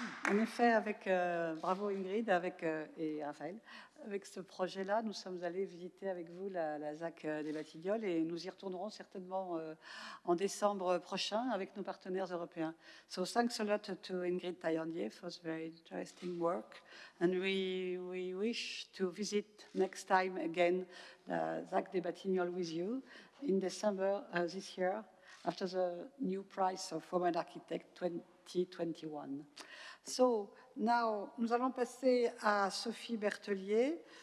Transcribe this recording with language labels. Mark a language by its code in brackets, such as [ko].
[fr] En effet, bravo Ingrid et Raphaël, avec ce projet-là, nous sommes allés visiter avec vous la ZAC des Batignolles et nous y retournerons certainement en décembre prochain avec nos partenaires européens. [en] So thanks a lot to Ingrid Taillandier for this very interesting work, and we wish to visit next time again the ZAC des Batignolles with you in December this year after the new prize of Women Architect 2021. So now, [fr] nous allons passer à Sophie Berthelier.